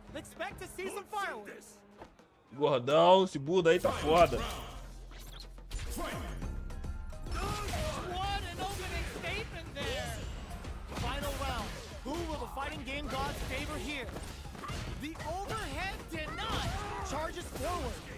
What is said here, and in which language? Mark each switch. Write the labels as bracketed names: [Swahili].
[English] Expect to see some fireworks. [Portuguese] Gordão, esse Buda aí tá foda. [English] What an opening statement there. Final round. Who will the fighting game gods favor here? The overhead denied. Charges forward.